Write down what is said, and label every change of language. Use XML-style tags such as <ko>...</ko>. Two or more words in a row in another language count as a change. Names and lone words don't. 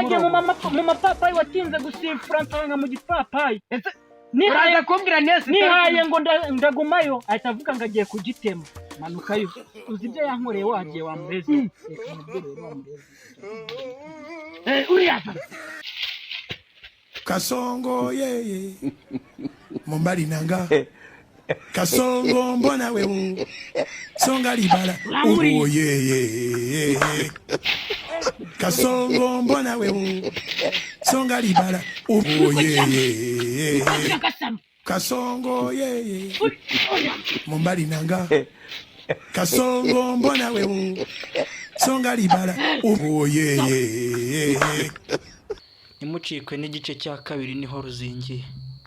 <rw>mu mapapayi watinze gusifura nsanga mu gipapayi nihaye kumbwira nese nihaye ngo ndagumayo ahita avuga ngo agiye kugitema manukayo uzi ibyo yankoreye wagiye wamureze uriya</rw> <sw>Kasongo yeye Mombali nanga Kasongo mbona wewe Songa libala oh yeye Kasongo mbona wewe Songa libala oh yeye Kasongo yeye Mombali nanga Kasongo mbona wewe Songa libala oh yeye</sw> <rw>Nimucikwe n'igice cya kabiri niho ruzingiye.</rw>